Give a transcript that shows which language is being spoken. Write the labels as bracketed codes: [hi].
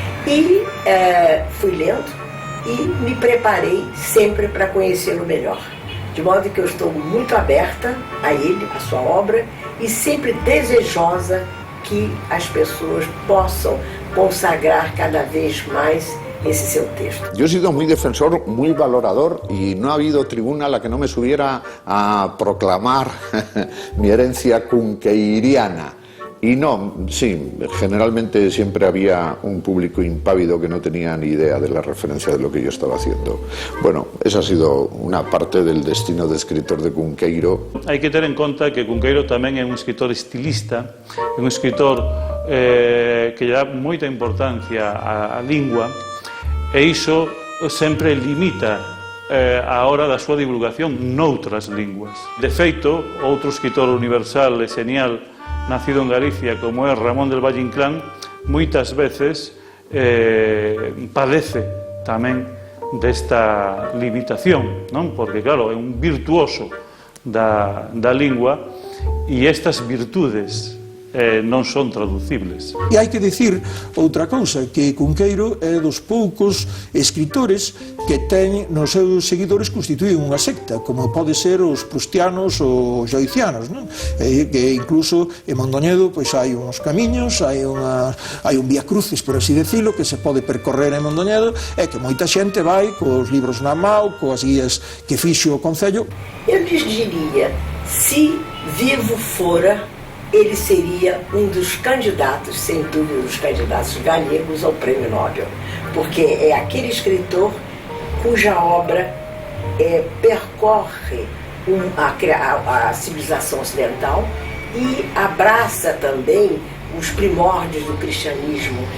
[pt] E fui lendo e me preparei sempre para conhecê-lo melhor. De modo que eu estou muito aberta a ele, a sua obra, e sempre desejosa que as pessoas possam consagrar cada vez más ese seu texto. [es] Yo he sido muy defensor, muy valorador y no ha habido tribuna a la que no me subiera a proclamar mi herencia cunqueiriana. Y no, sí, generalmente siempre había un público impávido que no tenía ni idea de la referencia de lo que yo estaba haciendo. Bueno, esa ha sido una parte del destino de escritor de Cunqueiro. [gl] Hai que ter en conta que Cunqueiro tamén é un escritor estilista, é un escritor que lle dá moita importancia á lingua, e iso sempre limita a hora da súa divulgación noutras linguas. De feito, outro escritor universal e genial nacido en Galicia como é Ramón del Valle Inclán, moitas veces padece tamén desta limitación, non? Porque claro, é un virtuoso da lingua e estas virtudes non son traducibles. E hai que dicir outra cousa, que Cunqueiro é dos poucos escritores que ten nos seus seguidores constituído unha secta, como pode ser os prustianos ou joicianos, non? Que incluso en Mondoñedo pois hai uns camiños, hai un vía crucis, por así decirlo, que se pode percorrer en Mondoñedo, e que moita xente vai cos libros na mão, coas guías que fixo o Concello. [pt] Eu lhes diria, se vivo fora ele seria um dos candidatos, sem dúvida, dos candidatos galegos ao Prêmio Nobel, porque é aquele escritor cuja obra percorre a civilização ocidental e abraça também os primórdios do cristianismo.